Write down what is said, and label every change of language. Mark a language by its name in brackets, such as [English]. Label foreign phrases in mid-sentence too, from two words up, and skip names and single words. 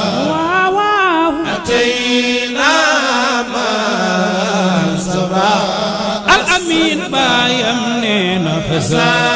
[Wolof] Waaw, waaw. [Arabic] أتينا من سبا. [Wolof] Al Amin baayam nee na fa sa.